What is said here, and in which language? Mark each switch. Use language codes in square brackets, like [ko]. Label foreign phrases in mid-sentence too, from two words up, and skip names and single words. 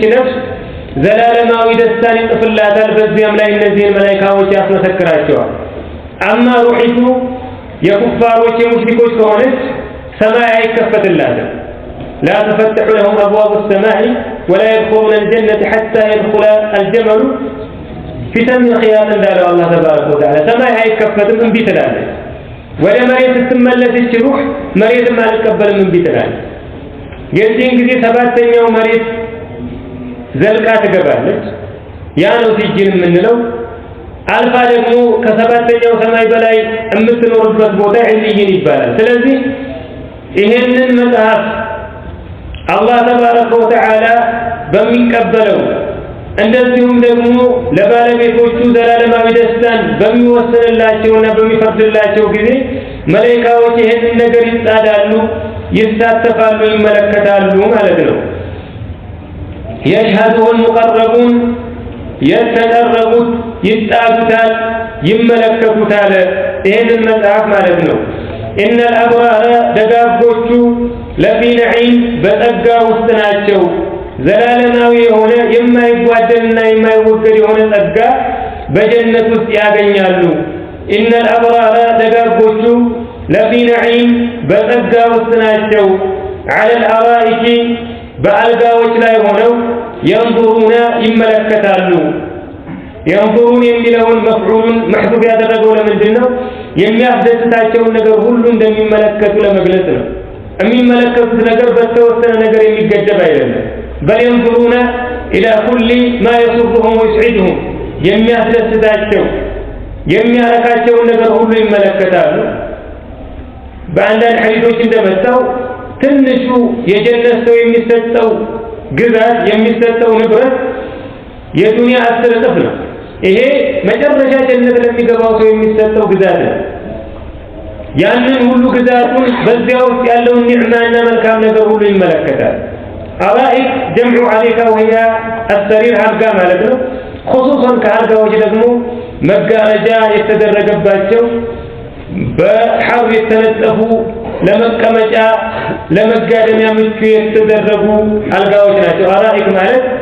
[am] ነፍስ ዘላለማዊ ደስታን ይጽፍላታል። በዚያም ላይ እነዚህን መላእክቶች ያስመሰክራቸዋል። አማ ሩሂቱ የኩፋሮች የሙሽሪኮች ከሆነች ሰማይ አይከፈትላትም። [ar] لا تفتح لهم أبواب السماء ولا يدخلون الجنة حتى يدخل الجمل في سم الخياط [am] እንዳለው [ar] الله تبارك وتعالى [am] ሰማይ አይከፈትም እንቢ ትላለች። ወደ መሬት ስትመለስ ሩህ መሬትም አልቀበልም እንቢ ትላለች። የዚህን ጊዜ ሰባተኛው መሬት ዘልቃ ትገባለች። ያ ነው ሲጅን የምንለው። አልፋ ደግሞ ከሰባተኛው ሰማይ በላይ የምትኖርበት ቦታ ዒልይን ይባላል። ስለዚህ ይሄንን መጽሐፍ [ar] الله تبارك وتعالى [am] በሚቀበለው እንደዚሁም ደግሞ ለባለቤቶቹ ዘላለማዊ ደስታን በሚወስንላቸውና በሚፈርድላቸው ጊዜ መላእክቶች ይሄንን ነገር ይጻዳሉ፣ ይሳተፋሉ፣ ይመለከታሉ ማለት ነው። [ar] يشهده المقربون [am] የተቀረቡት ይጣዱታል፣ ይመለከቱታል። ይሄንን መጽሐፍ ማለት ነው። [ar] إن الأبرار [am] ደጋጎቹ [ar] لفي نعيم [am] በጸጋ ውስጥ ናቸው። ዘላለማዊ የሆነ የማይጓደልና የማይወገድ የሆነ ጸጋ በጀነት ውስጥ ያገኛሉ። [ar] إن الأبرار [am] ደጋጎቹ [ar] لفي نعيم [am] በጸጋ ውስጥ ናቸው። [ar] على الأرائك [am] በአልጋዎች ላይ ሆነው ينظرون ይመለከታሉ። ينظرون የሚለውን መፍዑሉን መሕዙፍ ያደረገው ለምንድን ነው? የሚያስደስታቸውን ነገር ሁሉ እንደሚመለከቱ ለመግለጽ ነው። የሚመለከቱት ነገር በተወሰነ ነገር የሚገደብ አይደለም። [ar] بل ينظرون إلى كل ما يسرهم ويسعدهم [am] የሚያስደስታቸው የሚያረካቸውን ነገር ሁሉ ይመለከታሉ። በአንዳንድ ሐዲሶች እንደመጣው ትንሹ የጀነት ሰው የሚሰጠው ግዛት የሚሰጠው ንብረት የዱንያ 10 እጥፍ ነው። ይሄ መጨረሻ ጀነት ለሚገባው ሰው የሚሰጠው ግዛት ነው። ያንን ሁሉ ግዛቱን በዚያ ውስጥ ያለውን ኒዕማና መልካም ነገር ሁሉ ይመለከታል። [ar] أرائك جمع أريكة وهي السرير [am] አልጋ ማለት ነው። خصوصا ከአልጋዎች ደግሞ መጋረጃ የተደረገባቸው በሐር የተነጠፉ ለመቀመጫ ለመጋደሚያ ምቹ የተደረጉ አልጋዎች ናቸው። አራኢክ ማለት